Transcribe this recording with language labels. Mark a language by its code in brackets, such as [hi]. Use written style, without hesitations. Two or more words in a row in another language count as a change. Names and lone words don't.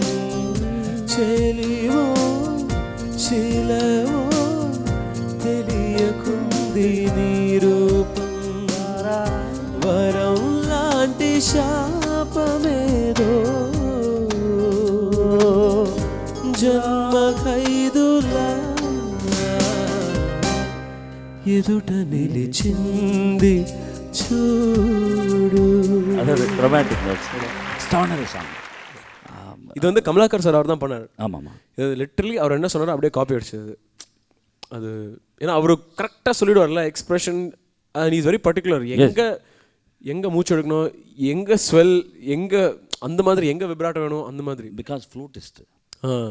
[te] చెలివో శిలవో తెలియకుంది నీ రూపం, వరం లాంటి శాపమేదో జన్మ ఖైదులా ఎదుట నిలిచింది చూడు. [en] அதாவது romantic extraordinary song. [ta] இது வந்து கமலாக்கர் சார் அவர் தான் பண்ணார். ஆமாம், இது லிட்டரலி அவர் என்ன சொன்னார் அப்படியே காப்பி அடிச்சது அது. ஏன்னா அவர் கரெக்டாக சொல்லிடுவார்ல எக்ஸ்பிரஷன், [en] and is very particular. [ta] எங்கே மூச்சு எடுக்கணும், எங்கே ஸ்வெல், எங்கே அந்த மாதிரி, எங்கே விப்ராட்டோ வேணும் அந்த மாதிரி.